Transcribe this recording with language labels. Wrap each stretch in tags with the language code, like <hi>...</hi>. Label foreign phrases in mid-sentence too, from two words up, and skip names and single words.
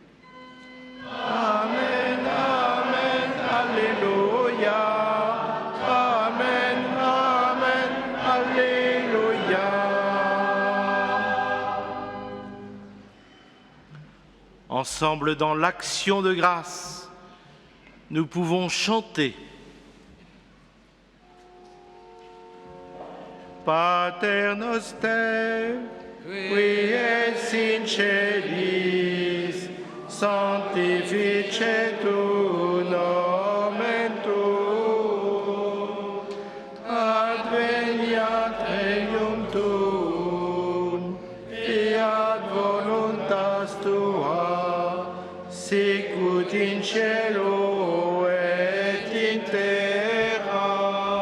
<fr>Amen, Amen, Alléluia. Amen, Amen, Alléluia. Ensemble, dans l'action de grâce, nous pouvons chanter.</fr> <la>Pater noster, qui es in celis, sanctificetur nomen tuum, adveniat regnum tuum, fiat voluntas tua, sicut in cielo et in terra.</la>